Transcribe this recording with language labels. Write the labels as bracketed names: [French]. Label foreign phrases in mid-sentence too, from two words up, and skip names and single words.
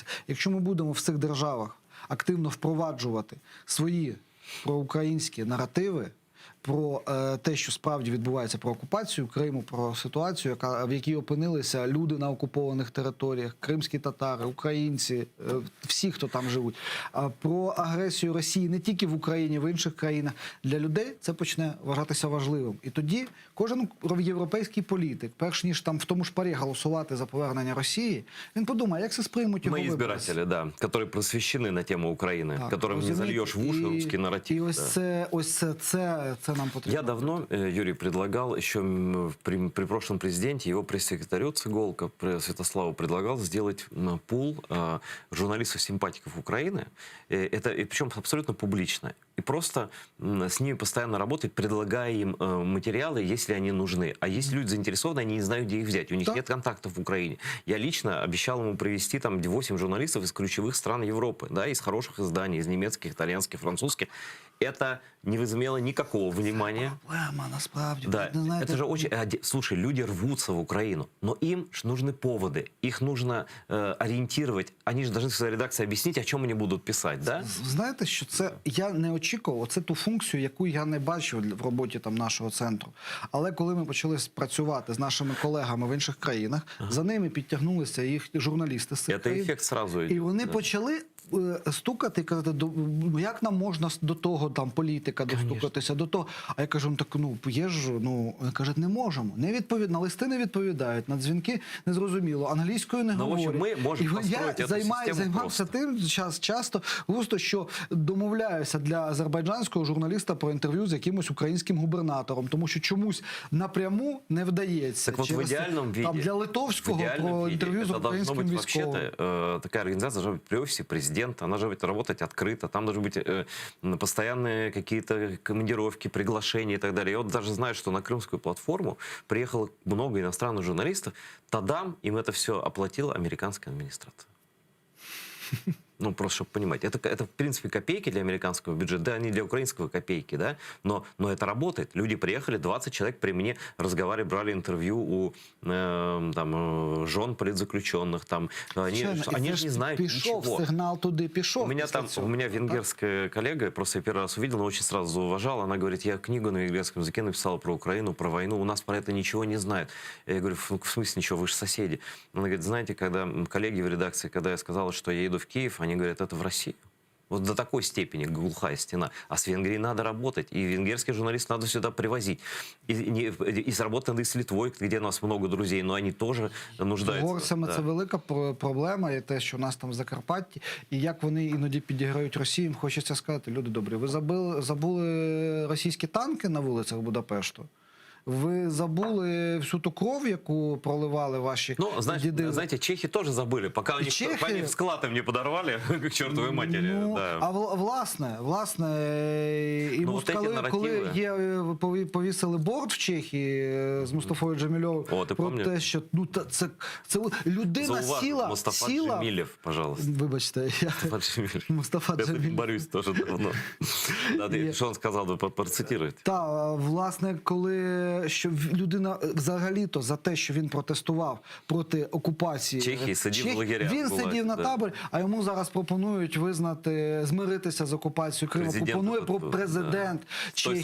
[Ukrainian] Якщо ми будемо в цих державах активно впроваджувати свої проукраїнські наративи про те, що справді відбувається, про окупацію Криму, про ситуацію, в якій опинилися люди на окупованих територіях, кримські татари, українці, всі, хто там живуть, про агресію Росії не тільки в Україні, в інших країнах, для людей це почне вважатися важливим. І тоді кожен європейський політик, перш ніж там в тому ж парі голосувати за повернення Росії, він подумає, як це сприймуть його [Russian] Мои [Ukrainian] виборці. [Russian] избиратели, да, которые просвещены на тему Украины, [Ukrainian] Так, [Russian] которым не [Ukrainian] розумієте? [Russian] зальешь в уши русский нарратив. [Ukrainian] І [Russian] да. [Ukrainian] ось це нам потрібно. [Russian] Я давно, Юрий, предлагал, еще при прошлом президенте, его пресс-секретарю Цыголко, Святославу, предлагал сделать пул журналистов-симпатиков Украины, и причем абсолютно публично. И просто с ними постоянно работать, предлагая им материалы, если они нужны. А есть люди заинтересованы, они не знают, где их взять. У них Да. нет контактов в Украине. Я лично обещал ему привезти там 8 журналистов из ключевых стран Европы, да, из хороших изданий, из немецких, итальянских, французских. Это не возымело никакого внимания. Проблема, [Ukrainian] насправді. [Russian] Да, [Ukrainian] Ви знаєте, [Russian] это же очень... Слушай, люди рвутся в Украину, но им ж нужны поводы, их нужно ориентировать. Они же должны своей редакции объяснить, о чем они будут писать, да? [Ukrainian] Знаєте, що це я не очікував, це ту функцію, яку я не бачив в роботі там нашого центру. Але коли ми почали працювати з нашими колегами в інших країнах, за ними підтягнулися їх журналісти з цих [Russian] Это [Ukrainian] країн. [Russian] эффект сразу. [Ukrainian] І вони [Russian] да. [Ukrainian] почали стукати і казати, як нам можна до того там політика достукатися, до того. А я кажу, так є ж, кажуть, не можемо. На листи не відповідають, на дзвінки незрозуміло, англійською не [Russian] Ну, в [Ukrainian] говорять. общем, ми можемо построїти Я цю систему займався тим часто, що домовляюся для азербайджанського журналіста про інтерв'ю з якимось українським губернатором, тому що чомусь напряму не вдається. [Russian] Так вот, в идеальном виде, [Ukrainian] там, для литовського про інтерв'ю з [Russian] это должно [Ukrainian] українським [Russian] быть [Ukrainian] військовим. [Russian] вообще-то, такая организация должна быть при офисе президента, она должна работать открыто, там должны быть постоянные какие-то командировки, приглашения и так далее. Я вот даже знаю, что на крымскую платформу приехало много иностранных журналистов, тогда им это все оплатила американская администрация. Ну, просто, чтобы понимать. Это, в принципе, копейки для американского бюджета, да, они для украинского копейки, да, но это работает. Люди приехали, 20 человек при мне разговаривали, брали интервью у жен политзаключенных, там, они же не знают [Ukrainian] пішов, [Russian] ничего. [Ukrainian] сигнал туди пішов. [Russian] У меня [Ukrainian] після [Russian] там, [Ukrainian] цього. [Russian] у меня венгерская коллега, просто я первый раз увидел, но очень сразу зауважала. Она говорит, я книгу на венгерском языке написала про Украину, про войну, у нас про это ничего не знают. Я говорю, в смысле ничего, вы же соседи. Она говорит, знаете, когда коллеги в редакции, когда я сказала, что я еду в Киев, они говорят, это в Россию. Вот до такой степени глухая стена. А с Венгрией надо работать. И венгерских журналистов надо сюда привозить. И работать надо и с Литвой, где у нас много друзей, но они тоже нуждаются. [Ukrainian] З угорцями [Russian] Да. [Ukrainian] це велика проблема, і те, що у нас там в Закарпатті, і як вони іноді підіграють Росії, їм хочеться сказати, люди добрі, ви забули російські танки на вулицях Будапешту? Ви забули всю ту кров, яку проливали ваші діди? [Russian] Знаете, чехи тоже забыли, пока они склад им не подорвали, к чертовой матери. Да. [Ukrainian] А власне, і [Russian] вот эти [Ukrainian] коли повісили борт в Чехії з Мустафою Джемільовим про те, що це людина сіла... [Russian] Мустафа Джемілєв, пожалуйста. [Ukrainian] Вибачте, Мустафа Джемілєв. [Russian] Я борюсь тоже давно. Что он сказал, вы процитируете? [Ukrainian] Так, власне, коли що людина взагалі-то за те, що він протестував проти окупації Чехії, сидів в лагерях, він буває, сидів на [Russian] да. [Ukrainian] таборі, а йому зараз пропонують визнати, змиритися з окупацією Криму. Президент Пропонує [Russian] этот, да. [Ukrainian] президент З той